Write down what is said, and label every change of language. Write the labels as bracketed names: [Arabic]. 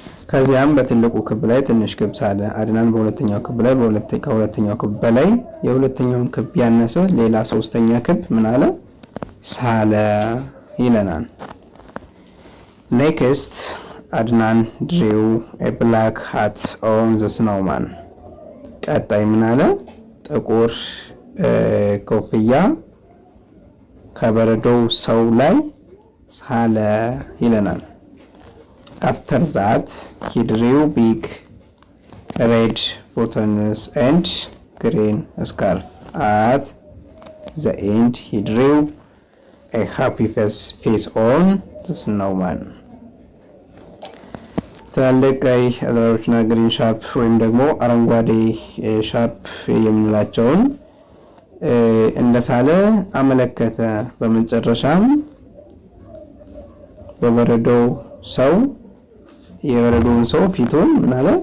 [Amharic] ከዚያም በትልቁ ክብ ላይ ትንሽ ክብ ሳለ። አድናን በሁለተኛው ክብ ላይ ከሁለተኛው ክብ በላይ የሁለተኛውን ክብ ያነሰ ሌላ ሶስተኛ ክብ ምን አለ? ሳለ ይለናል። [English] Next አድናን drew a black hat on the snowman. [Amharic] ቀጣይ ምን አለ? ጥቁር ኮፍያ ከበረዶው ሰው ላይ ሳለ ይለናል። [English] After that he drew big red buttons and green scarf. At the end he drew a happy face on the snowman. [Amharic] ትላልቅ ቀይ አዝራሮችና ግሪን ሻርፕ ወይም ደግሞ አረንጓዴ ሻርፕ የምንላቸውን እንደሳለ አመለከተ። በመጨረሻም በበረዶው ሰው የበረዶውን ሰው ፊቱን ምን አለ?